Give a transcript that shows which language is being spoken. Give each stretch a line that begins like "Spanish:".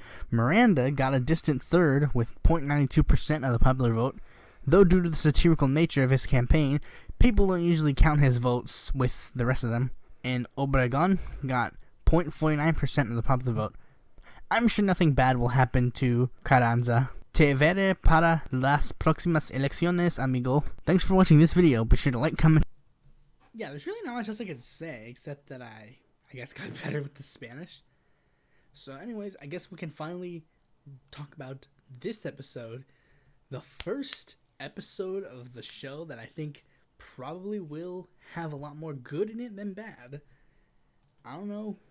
English: Miranda got a distant third with 0.92% of the popular vote. Though due to the satirical nature of his campaign, people don't usually count his votes with the rest of them. And Obregón got 0.49% of the popular vote. I'm sure nothing bad will happen to Carranza.
Spanish: Te veré para las próximas elecciones, amigo.
English: Thanks for watching this video. Be sure to like, comment. Yeah, there's really not much else I could say, except that I guess got better with the Spanish. So anyways, I guess we can finally talk about this episode. The first episode of the show that I think probably will have a lot more good in it than bad. I don't know.